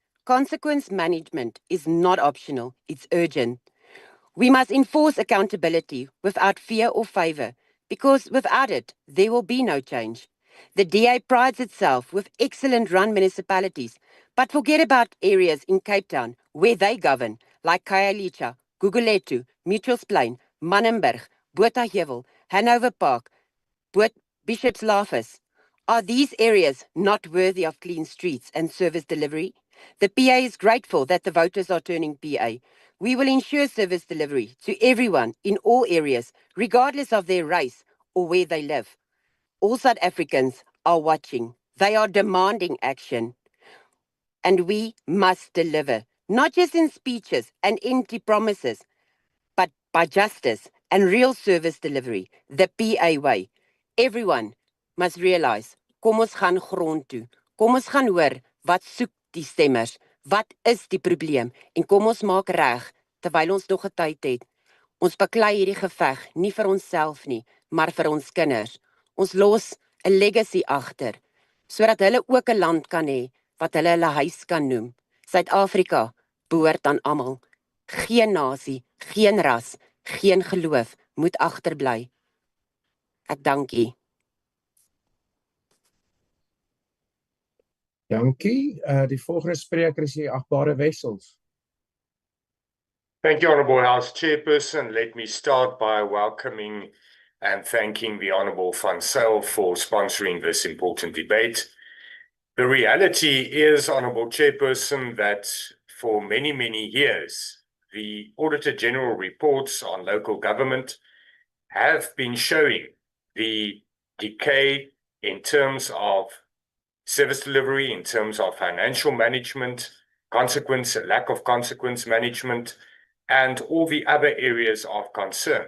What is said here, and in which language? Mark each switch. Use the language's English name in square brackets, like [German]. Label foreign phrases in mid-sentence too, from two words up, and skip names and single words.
[English] Consequence management is not optional, it's urgent. We must enforce accountability without fear or favour, because without it, there will be no change. The DA prides itself with excellent run municipalities, but forget about areas in Cape Town where they govern, like Khayelitsha, Gugulethu, Mitchells Plain, Manenberg, Bothahevel, Hanover Park, Bishop's Lafus. Are these areas not worthy of clean streets and service delivery? The PA is grateful that the voters are turning PA. We will ensure service delivery to everyone in all areas, regardless of their race or where they live. All South Africans are watching. They are demanding action. And we must deliver, not just in speeches and empty promises, but by justice and real service delivery, the PA way. Everyone must realize, [Afrikaans] kom ons gaan grond toe. Kom ons gaan hoor, wat soek die stemmers? Wat is die probleem? En kom ons maak reg, terwyl ons nog 'n tyd het. Ons beklei hierdie geveg nie vir onsself nie, maar vir ons kinders. Ons los 'n legacy agter, sodat hulle ook 'n land kan hê wat hulle huis kan noem. Suid-Afrika behoort aan almal. Geen nasie, geen ras, geen geloof moet agterbly. Ek dank u. Dankie. Die volgende spreker is die agbare Wessels. [English] Thank you, Honourable House Chairperson. Let me start by welcoming and thanking the Honourable van Zyl for sponsoring this important debate. The reality is, Honourable Chairperson, that for many, many years, the Auditor General reports on local government have been showing the decay in terms of service delivery, in terms of financial management, lack of consequence management, and all the other areas of concern.